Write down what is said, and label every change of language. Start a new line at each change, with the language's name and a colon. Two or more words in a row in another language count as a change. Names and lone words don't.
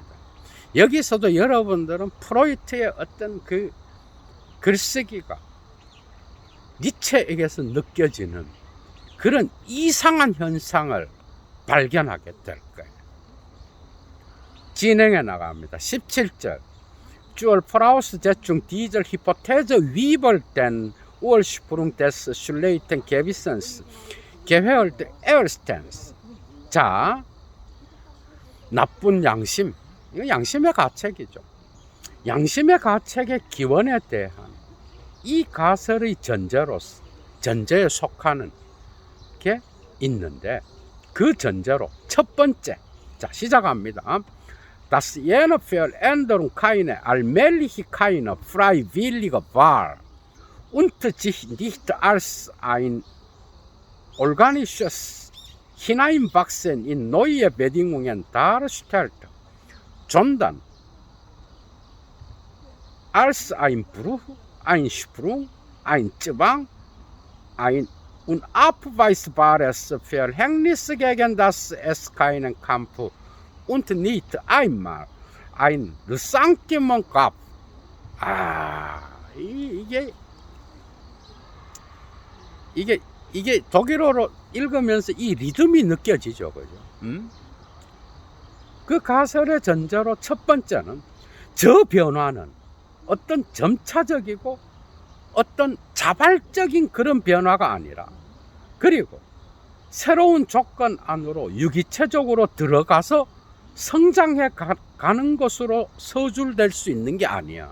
Korean: 여기서도 여러분들은 프로이트의 어떤 그 글쓰기가 니체에게서 느껴지는 그런 이상한 현상을 발견하게 될 거예요. 진행해 나갑니다. 17절.
German: Zur Voraussetzung dieser Hypothese 위벌된 Ursprung des schlechten Gewissens gehört erstens.
Korean: 자, 나쁜 양심. 이거 양심의 가책이죠. 양심의 가책의 기원에 대한 이 가설의 전제에 속하는 게 있는데 그 전제로 첫 번째, 자 시작합니다.
German: Das jene Veränderung keine allmähliche, keine freiwillige war und sich nicht als ein organisches Hineinwachsen in neue Bedingungen darstellte, sondern als ein Bruch, ein Sprung, ein Zwang, ein unabweisbares Verhängnis, gegen das es keinen Kampf und nicht einmal ein Ressentiment gab.
Korean: 이게 독일어로 읽으면서 이 리듬이 느껴지죠, 그죠? 그 가설의 전제로 첫 번째는 저 변화는 어떤 점차적이고 어떤 자발적인 그런 변화가 아니라 그리고 새로운 조건 안으로 유기체적으로 들어가서 성장해 가는 것으로 서술될 수 있는 게 아니야.